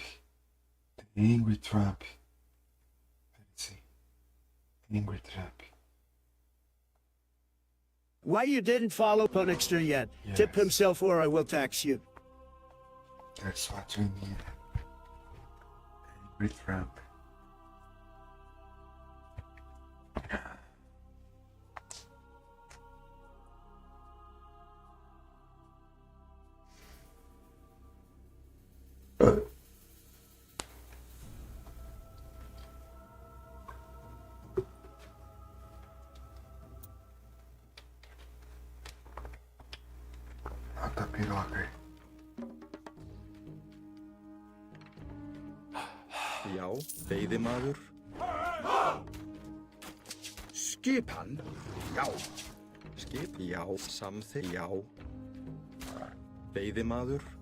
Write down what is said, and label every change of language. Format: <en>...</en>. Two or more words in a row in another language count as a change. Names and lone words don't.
<en>The angry Trump. Let's see. Angry Trump. Why you didn't follow Punixter yet? Yes. Tip himself or I will tax you. That's what we need. Angry Trump.</en> <pt>Mata a piroca aí.</pt> <is>Já, veiðimaður. Skipan, já. Skip, já. Samþykkt, já. Veiðimaður.</is>